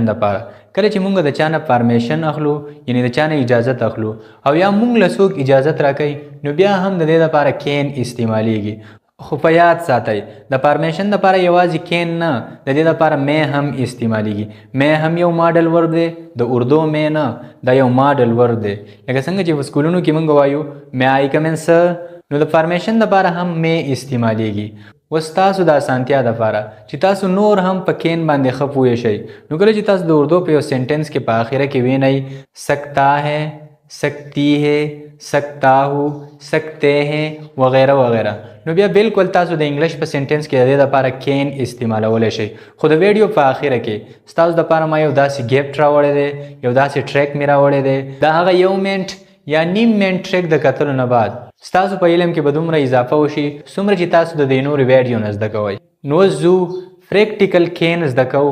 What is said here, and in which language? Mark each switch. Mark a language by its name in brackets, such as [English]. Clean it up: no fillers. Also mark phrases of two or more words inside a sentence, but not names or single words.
[Pashto] دپاره کله چې مونږ د چا نه پارمیشن اخلو یعنی د چا نه اجازت اخلو او یا مونږ له څوک اجازت راکوي نو بیا هم د دې دپاره کین استعمالیږي خو په یاد ساتئ د پارمیشن دپاره یوازې کین نه د دې دپاره می هم استعمالیږي می هم یو [English] model word [Pashto] دی د اردو می نه دا یو [English] model word [Pashto] دی لکه څنګه چې په سکولونو کې مونږ وایو [English] may I come in sir [Pashto] نو د پارمیشن دپاره هم می استعمالیږي. اوس تاسو د اسانتیا دپاره چې تاسو نور هم په کین باندې ښه پوه شئ نو کله چې تاسو د اردو په یو سینټنس کې په آخره کې وینئ [Urdu] سکتا ہے سکتی ہے سکتا ہو سکتے ہیں [Pashto] وغیره وغیره نو بیا بالکل تاسو د انګلیش په سینټنس کې د دې دپاره کین استعمالولی شئ خو د ویډیو په آخره کې ستاسو دپاره ما یو داسې ګیفټ راوړی دی یو داسې ټریک مې راوړی دی دا هغه یو منټ یا نیم منټ ټریک د کتلو نه بعد ستاسو په علم کې به دومره اضافه وشي څومره چې تاسو د دې نورو ویډیو نه زده کوئ نو زو [English] practical can [Pashto] زده کوو.